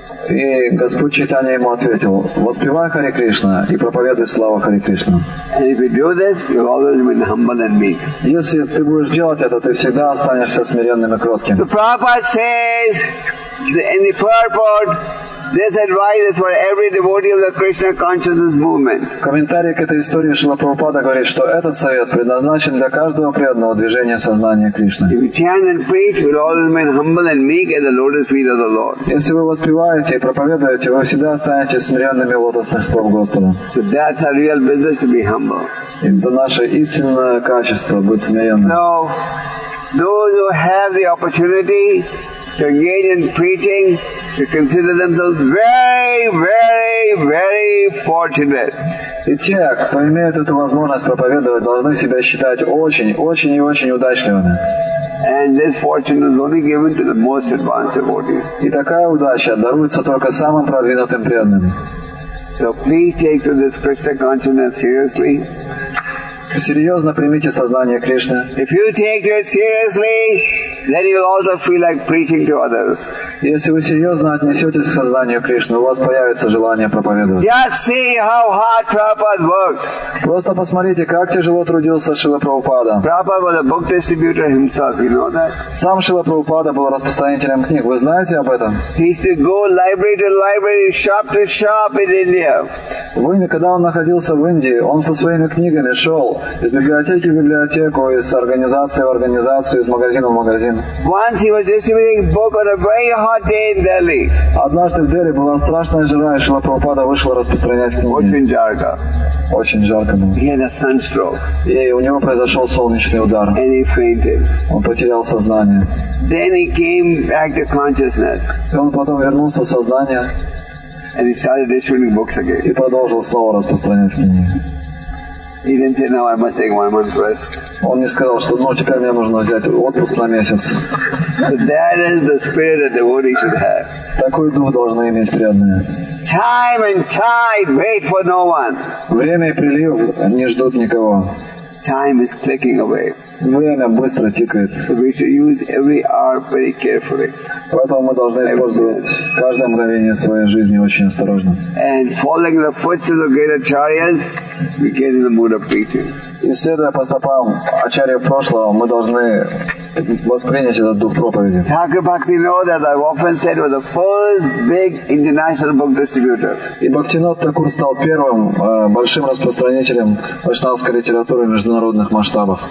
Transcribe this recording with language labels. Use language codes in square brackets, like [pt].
[ru] И Господь Чайтанья ему ответил: «Воспевай Харе Кришна и проповедуй славу Харе Кришна». [en] And if you do this, you'll always remain humble and meek. [ru] Если ты будешь делать это, ты всегда останешься смиренным и кротким. [en] So Prabhupada says in the purport, this advice is for every devotee of the Krishna consciousness movement. [ru] В комментарии к этой истории Шрила Прабхупада говорит, что этот совет предназначен для каждого преданного движения сознания Кришны. [en] If you chant and preach, you'll always remain humble and meek at the lotus feet of the Lord. [ru] Если вы воспеваете и проповедуете, вы всегда останетесь смиренными у лотосных стоп Господа. [en] So that's our real business, to be humble. [ru] Это наше истинное качество — быть смиренным. [en] So those who have the opportunity to engage in preaching should consider themselves very, very, very fortunate. [ru] И те, кто имеет эту возможность проповедовать, должны себя считать очень, очень и очень удачливыми. [en] And this fortune is only given to the most advanced devotees. [ru] И такая удача даруется только самым продвинутым преданным. [en] So please take to this Krishna consciousness seriously. [ru] Серьезно примите сознание Кришны. [en] If you take it seriously, then you'll also feel like preaching to others. [ru] Если вы серьезно отнесетесь к сознанию Кришны, у вас появится желание проповедовать. [en] Just see how hard Prabhupada worked. [ru] Просто посмотрите, как тяжело трудился Шрила Прабхупада. [en] Prabhupada was a book distributor himself, you know that? [ru] Сам Шрила Прабхупада был распространителем книг. Вы знаете об этом? [en] He used to go library to library, shop to shop in India. [ru] Когда он находился в Индии, он со своими книгами шел из библиотеки в библиотеку, из организации в организацию, из магазина в магазин. [en] Once he was distributing book on a very hot day in Delhi. [ru] Однажды в Дели была страшная жара, и Шрила Прабхупада вышел распространять книги. Очень жарко. Очень жарко было. [en] He had a sunstroke. [ru] И у него произошел солнечный удар. [en] And he fainted. [ru] Он потерял сознание. [en] Then he came back to consciousness. [ru] И он потом вернулся в сознание. [en] And he started distributing books again. [ru] И продолжил снова распространять книги. [en] He didn't say, "No, I must take 1 month rest." [ru] Он не сказал, что теперь мне нужно взять отпуск на месяц. [en] So that is the spirit a devotee should have. [ru] Такой дух должны иметь преданные. [en] Time and tide wait for no one. [ru] Время и прилив не ждут никого. [en] Time is clicking away. [ru] Время быстро тикает. [en] So we should use every hour very carefully. [ru] Поэтому мы должны использовать каждое мгновение своей жизни очень осторожно. [en] And following the footsteps of great acharyas, we get in the mood of preaching. [ru] И следуя по стопам ачарьев прошлого, мы должны воспринять этот дух проповеди. [en] Thakur Bhaktivinoda, as I've often said, was the first big international book distributor. [ru] И Бхактивинод Такур стал первым большим распространителем вайшнавской литературы в международных масштабах.